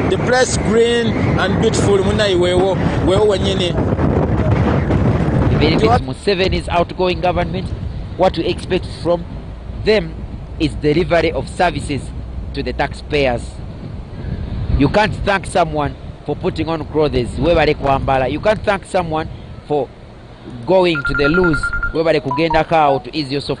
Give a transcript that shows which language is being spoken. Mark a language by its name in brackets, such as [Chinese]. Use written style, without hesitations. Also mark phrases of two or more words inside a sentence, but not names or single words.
[English] press green and beautiful munai wewo wenyine. Even if it's Museveni's outgoing government, what we expect from them is delivery of services to the taxpayers. You can't thank someone for putting on clothes. You can't thank someone for going to the loos to ease yourself.